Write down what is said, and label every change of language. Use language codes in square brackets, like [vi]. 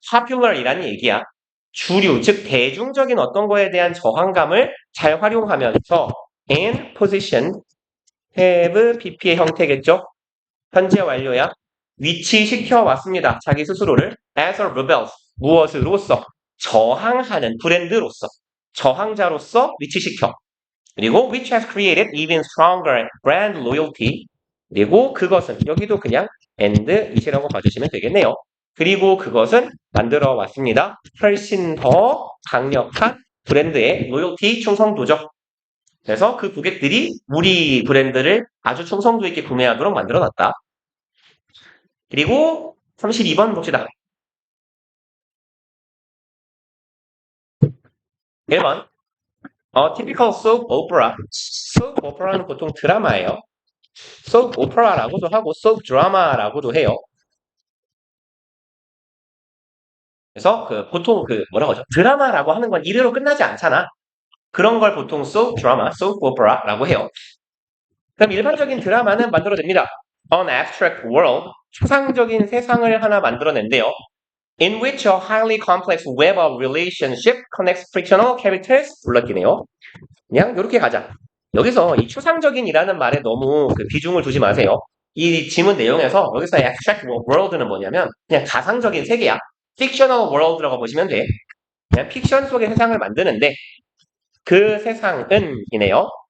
[ko] popular이라는 얘기야. 주류, 즉 대중적인 어떤 거에 대한 저항감을 잘 활용하면서 [en] and position, have, pp [ko] 의 형태겠죠? 현재 완료야. 위치시켜 왔습니다. 자기 스스로를 [en] as a rebel, [ko] 무엇으로서? 저항하는 브랜드로서, 저항자로서 위치시켜. [en] 그리고 which has created even stronger brand loyalty. [ko] 그리고 그것은 여기도 그냥 and이시라고 봐주시면 되겠네요. 그리고 그것은 만들어 왔습니다. 훨씬 더 강력한 브랜드의 로열티 충성도죠. 그래서 그 고객들이 우리 브랜드를 아주 충성도 있게 구매하도록 만들어 놨다. 그리고 32번 봅시다. [en] 1번 typical soap opera. [ko] soap opera는 보통 드라마예요. soap opera라고도 하고 soap drama라고도 해요. 그래서 보통 뭐라고 하죠? 드라마라고 하는 건 이대로 끝나지 않잖아. 그런 걸 보통 soap drama, soap opera라고 해요. 그럼 일반적인 드라마는 만들어냅니다. [en] An abstract world, [ko] 추상적인 세상을 하나 만들어낸대요. [en] In which a highly complex web of relationship connects fictional characters. [ko] 불렀기네요. 그냥 이렇게 가자. 여기서 이 추상적인이라는 말에 너무 비중을 두지 마세요. 이 지문 내용에서 여기서 abstract world는 뭐냐면 그냥 가상적인 세계야. fictional world라고 보시면 돼. 그냥 픽션 속의 세상을 만드는데 그 세상은 이네요.